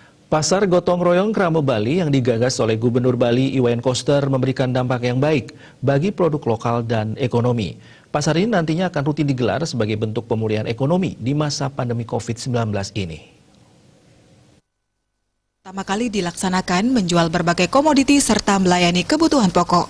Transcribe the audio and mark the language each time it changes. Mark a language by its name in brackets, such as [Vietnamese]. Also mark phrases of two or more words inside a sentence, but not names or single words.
[Indonesian] Pasar Gotong Royong Kramo Bali yang digagas oleh Gubernur Bali Iwayan Koster memberikan dampak yang baik bagi produk lokal dan ekonomi. Pasar ini nantinya akan rutin digelar sebagai bentuk pemulihan ekonomi di masa pandemi COVID-19 ini. Pertama kali dilaksanakan menjual berbagai komoditi serta melayani kebutuhan pokok.